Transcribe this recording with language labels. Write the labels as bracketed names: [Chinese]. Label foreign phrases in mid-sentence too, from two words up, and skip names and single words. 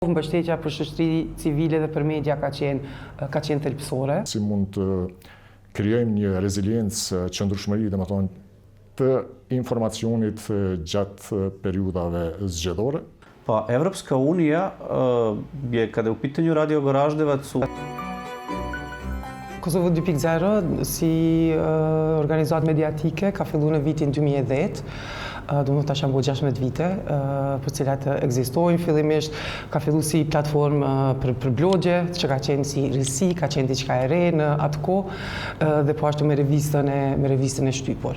[Albanian] Mbështetja për shoqëri civile dhe për media ka qenë thelbësore. Si mund të krijojmë një reziliencë, qëndrueshmëri, domethënë të informacionit gjatë periudhave zgjedhore. [Serbian] Pa Evropska unija je, kada je u pitanju Radio Goraždevac, [Albanian] Kosovo 2.0 si organizat mediatike ka fillu në vitin 2010, do më tash janë bo 16 vite, për cilat ekzistojnë. Fillimisht ka fillu si platformë për blogje, që ka qenë si risi, ka qenë diçka e re në atë kohë, dhe po ashtu me revistën e shtypur.